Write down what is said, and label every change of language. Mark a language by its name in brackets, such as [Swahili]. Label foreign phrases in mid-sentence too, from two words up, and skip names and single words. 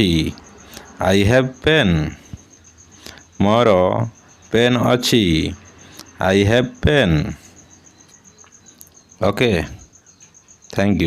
[English] I have pen. [Odia] ମୋର ପେନ୍ ଅଛି। [English] I have pen. Okay. Thank you.